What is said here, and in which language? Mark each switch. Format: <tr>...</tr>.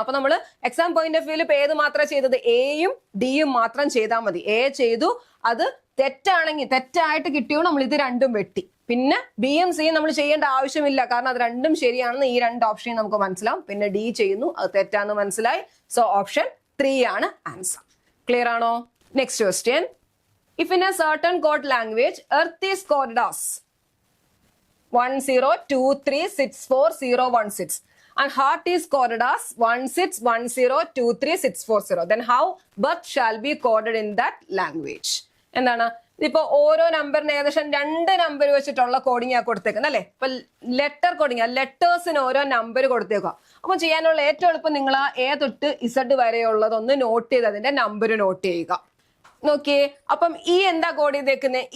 <ml>അപ്പൊ നമ്മൾ exam point of വ്യൂല് ഏത് മാത്രം ചെയ്തത്? എയും ഡിയും മാത്രം ചെയ്താൽ മതി. എ ചെയ്തു, അത് തെറ്റാണെങ്കിൽ തെറ്റായിട്ട് കിട്ടിയോ നമ്മൾ ഇത് രണ്ടും വെട്ടി. പിന്നെ ബിയും സിയും നമ്മൾ ചെയ്യേണ്ട ആവശ്യമില്ല, കാരണം അത് രണ്ടും ശരിയാണെന്ന് ഈ 2 ഓപ്ഷൻ നമുക്ക് മനസ്സിലാവും. പിന്നെ ഡി ചെയ്യുന്നു, അത് തെറ്റാന്ന് മനസ്സിലായി. സോ ഓപ്ഷൻ 3 ആണ് ആൻസർ. ക്ലിയർ ആണോ? Next question.</ml> <en>If in a certain code language earth is coded as 1023640116 and heart is coded as 1610236440, then how birth shall be coded in that language?</en> <ml>എന്താണ്? ഇപ്പൊ ഓരോ നമ്പറിന് ഏകദേശം 2 നമ്പർ വെച്ചിട്ടുള്ള coding ആ കൊടുത്തേക്കുന്നത് അല്ലെ. ഇപ്പൊ ലെറ്റർ കോഡിങ്, ലെറ്റേഴ്സിന് ഓരോ നമ്പർ കൊടുത്തേക്കുക. അപ്പൊ ചെയ്യാനുള്ള ഏറ്റവും എളുപ്പം നിങ്ങൾ ആ എ തൊട്ട് ഇസഡ് വരെയുള്ളതൊന്ന് നോട്ട് ചെയ്ത് അതിന്റെ നമ്പർ നോട്ട് ചെയ്യുക. നോക്കിയേ, അപ്പം ഈ എന്താ കോഡ് ചെയ്തേക്കുന്നത്?</ml>